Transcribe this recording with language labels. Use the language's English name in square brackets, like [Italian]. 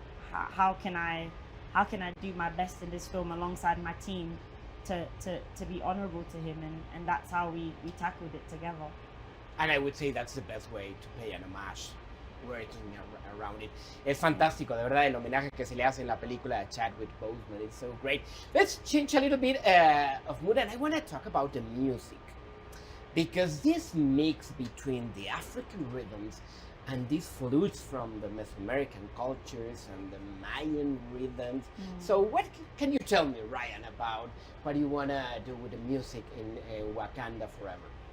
[English] How can I do my best in this film alongside my team to be honorable to him, and that's how we tackled it together. And I would say that's the best way to pay an homage working around it. [Spanish] Es fantástico, de verdad, el homenaje que se le hace en la película a Chadwick Boseman. [English] It's so great. Let's change a little bit of mood, and I want to talk about the music. Because this mix between the African rhythms and these flutes from the Mesoamerican cultures and the Mayan rhythms. So what can you tell me, Ryan, about what you want to do with the music in Wakanda Forever?